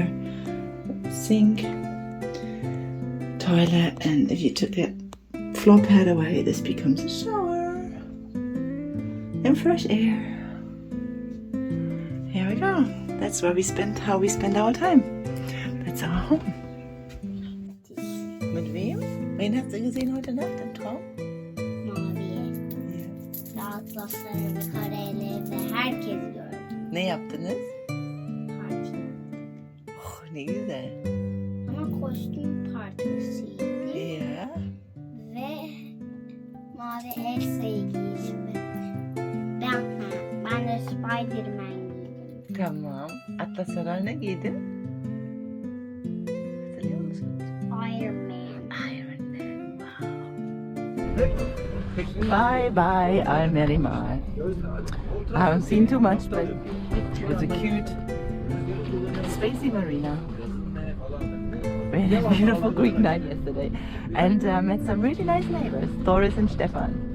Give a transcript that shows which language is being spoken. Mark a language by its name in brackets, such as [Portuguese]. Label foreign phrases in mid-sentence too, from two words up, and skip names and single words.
[English] Sink, toilet, and if you took the floor pad away, this becomes a shower and fresh air. Here we go. That's where how we spend our time. That's our home. [German] Mit wem? Wen hast du gesehen heute Nacht im Traum? [Turkish] Maviye. Atlasları ve kareleri herkes gördü. Ne yaptınız? Parti. Oh, ne güzel. Ama kostüm partisiydi. Ya. Ve mavi Elsa'yı giydim. Ben de Spider-Man giydim. Tamam. Atlas Sarar ne giydin? Hatırlıyor musun? Iron Man. [English] Bye bye, I'm Mary-Mar. I haven't seen too much, but it was a cute, spacey marina. We had a beautiful Greek night yesterday and met some really nice neighbors, Doris and Stefan.